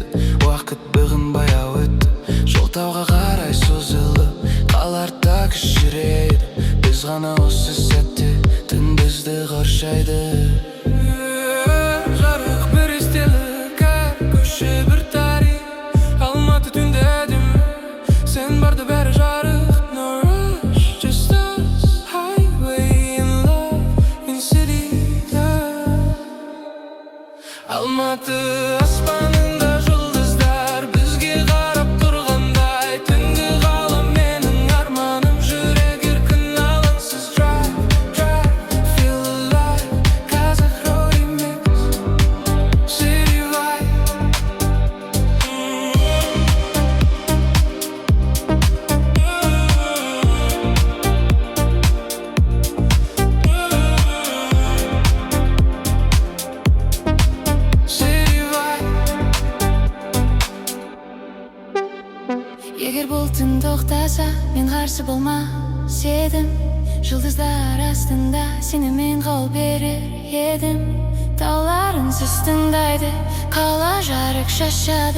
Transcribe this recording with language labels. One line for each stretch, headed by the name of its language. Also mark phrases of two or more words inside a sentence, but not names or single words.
Kazakh: Уақыт бүгін баяу өтті, жол тауға қарай созылды, қаларда кішірейді. Біз ғана осы сәтте түн бізді қоршайды. Жарық бір естелік, әр көше бір тарих. Алматы түнде әдемі, сен барда бәрі жарық.
English: No rush, just us, highway in love, in city love.
Kazakh: Алматы аспанында жұлдыздар бізге қарап тұрғандай. Түнгі ғалам менің арманым, жүрек еркін алаңсыз.
English: Drive, drive, feel alive, Қазақ Remix, city vibe. City vibe.
Kazakh: Егер бұл түн тоқтаса, мен қарсы болмас едім. Жұлдыздар астында сені мен қол берер едім. Тауларың сіз тыңдайды, қала жарық шашады.